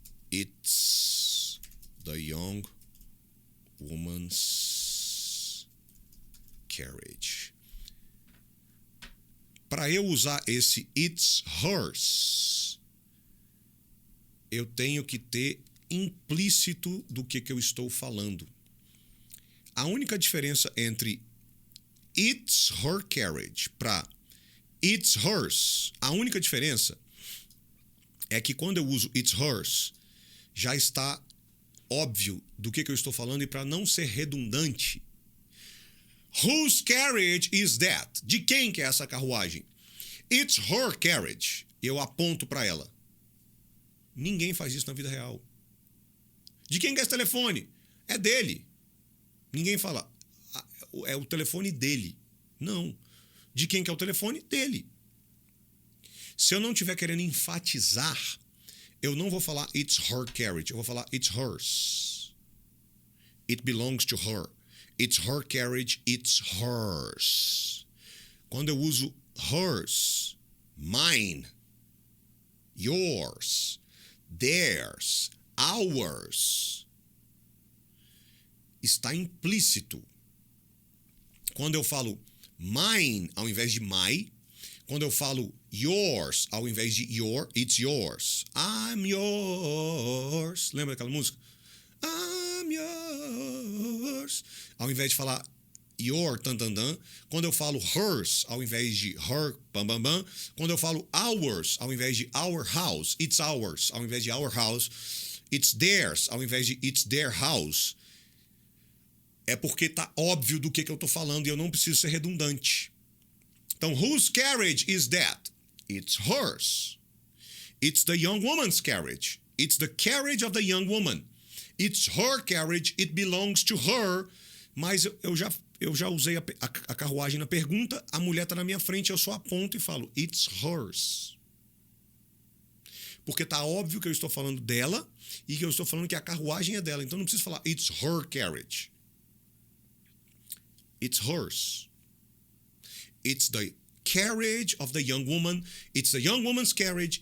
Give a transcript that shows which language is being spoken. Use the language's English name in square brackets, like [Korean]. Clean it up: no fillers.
[English] It's the young woman's carriage. [Portuguese] Para eu usar esse [English] it's hers, [Portuguese] eu tenho que ter implícito do que eu estou falando. A única diferença entre [English] it's her carriage [Portuguese] para [English] it's hers, [Portuguese] a única diferença é que quando eu uso it's hers, já está óbvio do que eu estou falando, e para não ser redundante, [English] Whose carriage is that? [Portuguese] De quem que é essa carruagem? [English] It's her carriage. [Portuguese] Eu aponto para ela. Ninguém faz isso na vida real. De quem que é esse telefone? É dele. Ninguém fala, é o telefone dele. Não. De quem que é o telefone? Dele. Se eu não estiver querendo enfatizar, eu não vou falar [English] it's her carriage. [Portuguese] Eu vou falar [English] it's hers. It belongs to her. It's her carriage, it's hers. [Portuguese] Quando eu uso hers, mine, yours, theirs, ours, está implícito. Quando eu falo mine ao invés de my, quando eu falo yours ao invés de your, [English] it's yours. I'm yours. [Portuguese] Lembra daquela música? [English] I'm yours. [Portuguese] Ao invés de falar your, tan, tan, tan. Quando eu falo hers ao invés de her, bam, bam, bam. Quando eu falo ours ao invés de our house, [English] it's ours. [Portuguese] Ao invés de [English] our house, it's theirs. Ao invés de it's their house. [Portuguese] É porque tá óbvio do que eu tô falando e eu não preciso ser redundante. Então, [English] whose carriage is that? It's hers. It's the young woman's carriage. It's the carriage of the young woman. It's her carriage. It belongs to her. [Portuguese] Mas eu já usei a carruagem na pergunta. A mulher tá na minha frente, eu só aponto e falo [English] it's hers. [Portuguese] Porque tá óbvio que eu estou falando dela e que eu estou falando que a carruagem é dela. Então não preciso falar [English] it's her carriage. It's hers. It's the carriage of the young woman. It's the young woman's carriage.